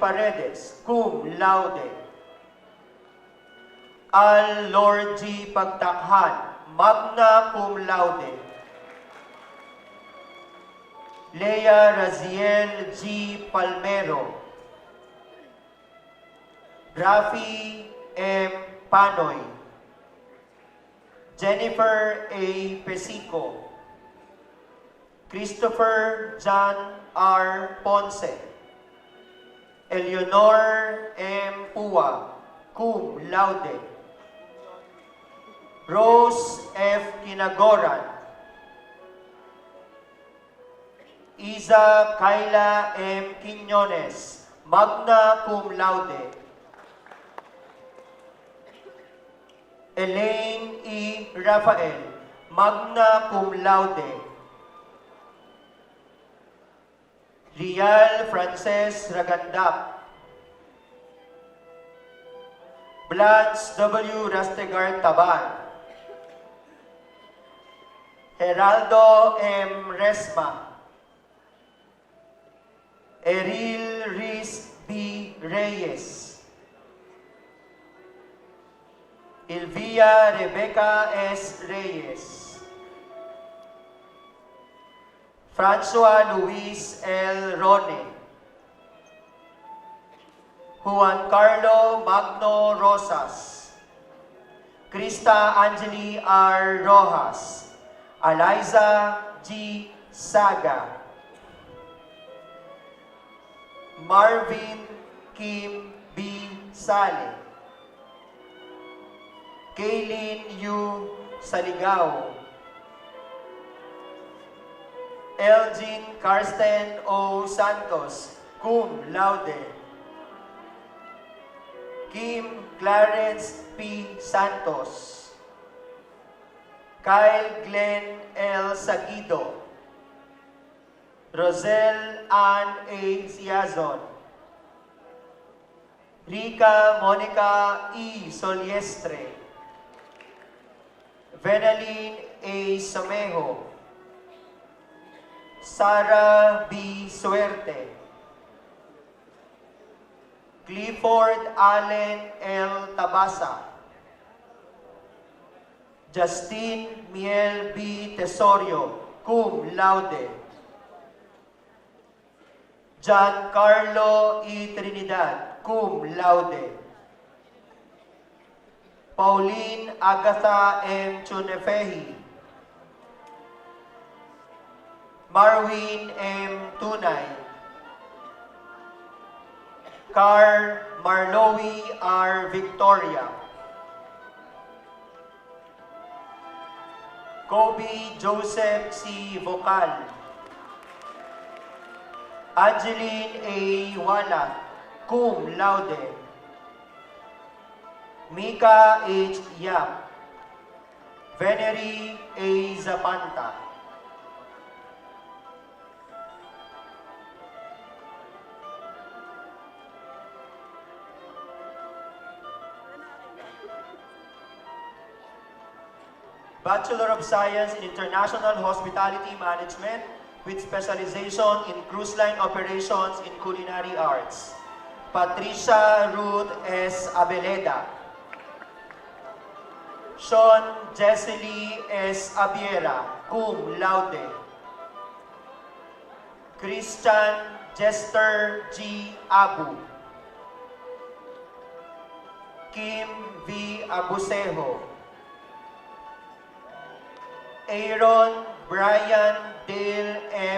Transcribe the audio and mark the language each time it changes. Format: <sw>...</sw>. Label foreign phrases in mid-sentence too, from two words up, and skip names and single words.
<en>Paredes,</en> <la>cum laude.</la> <en>Al Lord G. Pagtakhan,</en> <la>magna cum laude.</la> <en>Lea Raziel G. Palmero. Rafi M. Panoy. Jennifer A. Pesico. Christopher John R. Ponce. Eleonor M. Pua,</en> <la>cum laude.</la> <en>Rose F. Kinagoran. Isa Kayla M. Quiñones,</en> <la>magna cum laude.</la> <en>Elaine E. Rafael,</en> <la>magna cum laude.</la> <en>Rial Frances Ragandap. Blanche W. Rastegar Taban. Geraldo M. Resma. Eril Riz B. Reyes. Ilvia Rebecca S. Reyes. Francois Luis L. Rone. Juan Carlo Magno Rosas. Krista Angeli R. Rojas. Eliza G. Saga. Marvin Kim B. Sale. Kaylin U. Saligao. Elgin Karsten O. Santos,</en> <la>cum laude.</la> <en>Kim Clarence P. Santos. Kyle Glenn L. Sagido. Rosel Ann A. Siazon. Rica Monica E. Soliestre. Venaline A. Somejo. Sara B. Suerte. Clifford Allen L. Tabasa. Justine Miel B. Tesorio,</en> <la>cum laude.</la> <en>Giancarlo E. Trinidad,</en> <la>cum laude.</la> <en>Pauline Agatha M. Chunefehi. Marwin M. Tunay. Car Marlowe R. Victoria. Kobe Joseph C. Vocal. Angeline A. Wala,</en> <la>cum laude.</la> <en>Mika H. Yap. Venery A. Zapanta. Bachelor of Science in International Hospitality Management with specialization in cruise line operations in culinary arts. Patricia Ruth S. Abeleda. Sean Jesely S. Abiera,</en> <la>cum laude.</la> <en>Christian Jester G. Abu. Kim V. Abusejo. Aaron Brian Dale M.</en>